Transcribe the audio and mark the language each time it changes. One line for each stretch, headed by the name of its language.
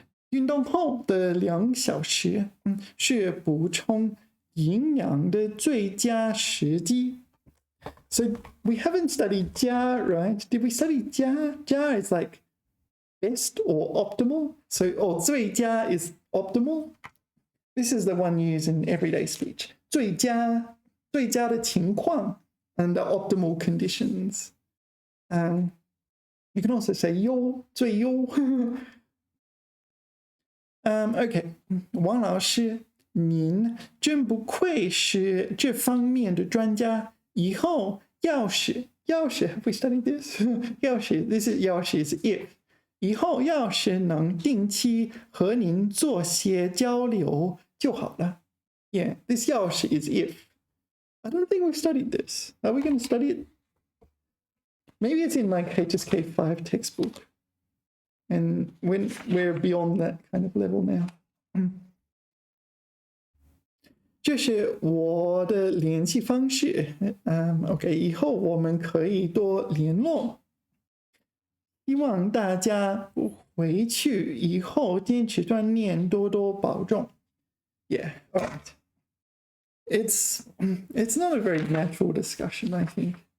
Chinese: 运动后的2小时是补充营养的最佳时机。
English: So we haven't studied 佳, right? Did we study 佳? 佳 is like best or optimal. So, 最佳 is optimal. This is the one used in everyday speech.
Chinese: 最佳的情况
English: under optimal conditions. You can also say 优最优。
Chinese: OK， 王老师，您真不愧是这方面的专家。以后要是
English: have we studied this？要是 this is 要是 is if。
Chinese: 以后要是能定期和您做些交流就好了。
English: Yeah, this 要是 is if. I don't think we've studied this. Are we going to study it? Maybe it's in like HSK5 textbook. And when we're beyond that kind of level now.
Chinese: 这是我的联系方式。 OK， 以后我们可以多联络。希望大家回去以后坚持锻炼，多多保重。
English: Yeah, all right. It's not a very natural discussion, I think.